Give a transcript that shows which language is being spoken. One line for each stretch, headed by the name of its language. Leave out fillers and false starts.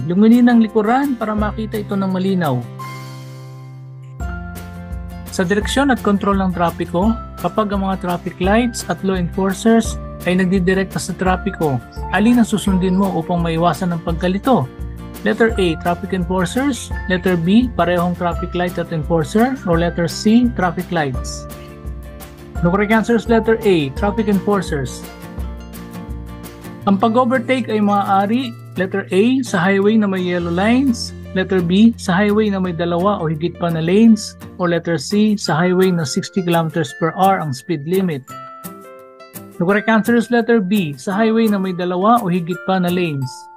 Filipino: Luminin ang likuran para makita ito ng malinaw. Sa direksyon at kontrol ng trapiko, kapag ang mga traffic lights at law enforcers ay nagdidirekta sa trapiko, alin ang susundin mo upang maiwasan ang pagkalito?
English: Letter A, traffic enforcers. Letter B, parehong traffic light at enforcer. Or letter C, traffic lights. The correct answer is letter A, traffic enforcers.
Filipino: Ang pag-overtake ay maaari, letter A, sa highway na may yellow lines. Letter B, sa highway na may dalawa o higit pa na lanes. Or letter C, sa highway na 60 km/h ang speed limit.
English: The correct answer is letter B,
Filipino: sa highway na may dalawa o higit pa na lanes.